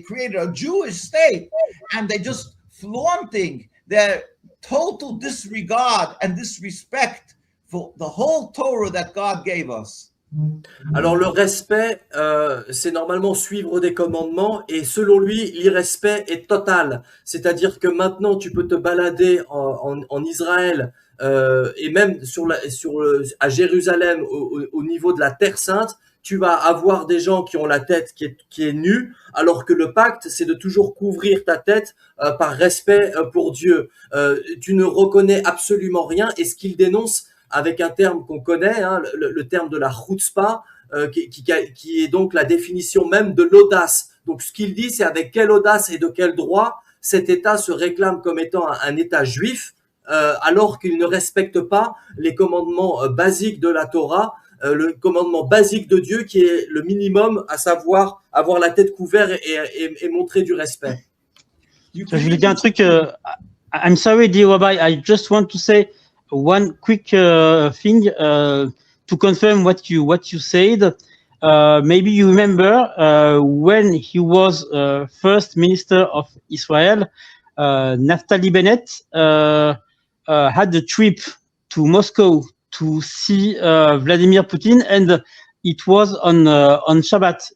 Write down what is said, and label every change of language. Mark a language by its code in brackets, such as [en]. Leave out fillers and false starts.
[en] They created a Jewish state, and they just flaunting their total disregard and disrespect for the whole Torah that God gave us. [fr] Alors le respect, c'est normalement suivre des commandements, et selon lui, l'irrespect est total. C'est-à-dire que maintenant, tu peux te balader en Israël et même à Jérusalem, au niveau de la Terre Sainte, tu vas avoir des gens qui ont la tête qui est nue, alors que le pacte, c'est de toujours couvrir ta tête par respect pour Dieu. Tu ne reconnais absolument rien, et ce qu'il dénonce avec un terme qu'on connaît, hein, le terme de la chutzpah, qui est donc la définition même de l'audace. Donc ce qu'il dit, c'est avec quelle audace et de quel droit cet État se réclame comme étant un État juif, alors qu'il ne respecte pas les commandements basiques de la Torah, le commandement basique de Dieu qui est le minimum, à savoir avoir la tête couverte et montrer du respect. Je voulais dire un truc. [en] I'm sorry, dear Rabbi, I just want to say one quick thing to confirm what you said. maybe you remember when he was first minister of Israel, Naftali Bennett had a trip to Moscow to see Vladimir Putin, and it was on Shabbat.